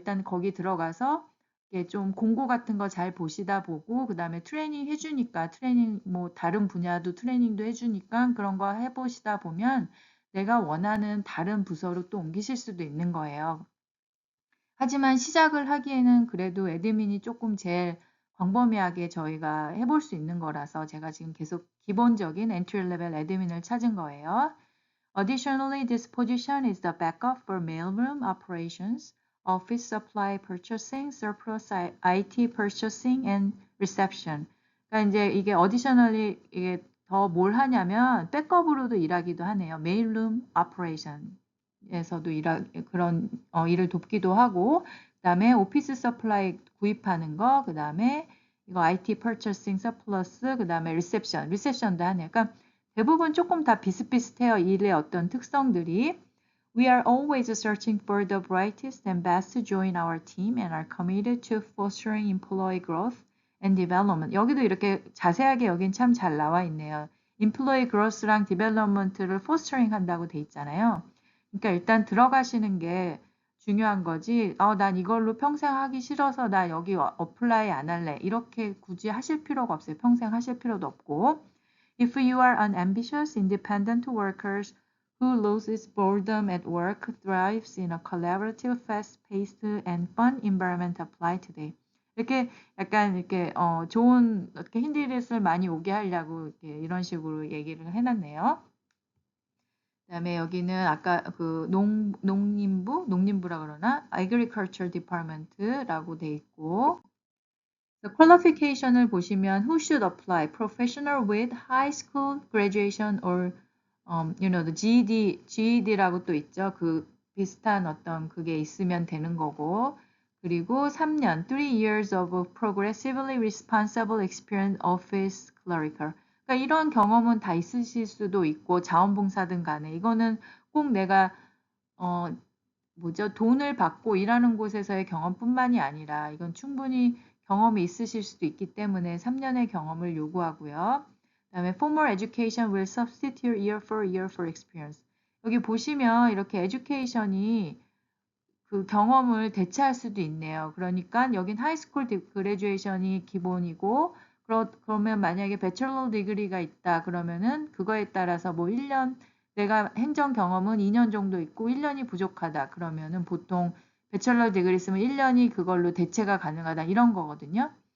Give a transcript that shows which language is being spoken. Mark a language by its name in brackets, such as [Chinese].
[Korean] 일단 거기 들어가서 좀 공고 같은 거 잘 보시다 보고 그다음에 트레이닝 해주니까 트레이닝 뭐 다른 분야도 트레이닝도 해주니까 그런 거 해보시다 보면 내가 원하는 다른 부서로 또 옮기실 수도 있는 거예요. 하지만 시작을 하기에는 그래도 애드민이 조금 제일 광범위하게 저희가 해볼 수 있는 거라서 제가 지금 계속 기본적인 entry level 애드민을 찾은 거예요. [English] Additionally, this position is the backup for mailroom operations, office supply purchasing, surplus IT purchasing, and reception. [Korean] 그러니까 이제 이게 additionally 이게 더 뭘 하냐면 백업으로도 일하기도 하네요. mailroom operation에서도 그런 일을 돕기도 하고, 그다음에 오피스 서플라이 구입하는 거, 그다음에 이거 IT purchasing surplus, 그다음에 리셉션도 하네요. 그러니까 대부분 조금 다 비슷비슷해요. 일의 어떤 특성들이. [English] We are always searching for the brightest and best to join our team and are committed to fostering employee growth and development. [Korean] 여기도 이렇게 자세하게 여긴 참 잘 나와 있네요. employee growth랑 development를 fostering 한다고 돼 있잖아요. 그러니까 일단 들어가시는 게 중요한 거지. 난 이걸로 평생 하기 싫어서 나 여기 어플라이 안 할래. 이렇게 굳이 하실 필요가 없어요. 평생 하실 필요도 없고. [English] If you are an ambitious, independent worker who loses boredom at work, thrives in a collaborative, fast-paced, and fun environment, apply today. [Korean] 이렇게 약간 이렇게 좋은 어떻게 힌디릿을 많이 오게 하려고 이렇게 이런 식으로 얘기를 해놨네요. 그다음에 여기는 아까 그 농림부라 그러나 Agriculture Department라고 돼 있고. qualification을 보시면 [English] who should apply professional with high school graduation or the GED라고 또 있죠. [Korean] 그 비슷한 어떤 그게 있으면 되는 거고. 그리고 3년, [English] 3 years of progressively responsible experience office clerical. [Korean] 그러니까 이런 경험은 다 있으실 수도 있고 자원봉사든 간에 이거는 꼭 내가 돈을 받고 일하는 곳에서의 경험뿐만이 아니라 이건 충분히 경험이 있으실 수도 있기 때문에 3년의 경험을 요구하고요. 그다음에 [English] formal education will substitute year for experience. [Korean] 여기 보시면 이렇게 education이 그 경험을 대체할 수도 있네요. 그러니까 여긴 하이스쿨 그레듀에이션이 기본이고 그러면 만약에 배철러 디그리가 있다 그러면은 그거에 따라서 뭐 1년 내가 행정 경험은 2년 정도 있고 1년이 부족하다 그러면은 보통 배철러 디그리 쓰면 1년이 그걸로 대체가 가능하다 이런 거거든요.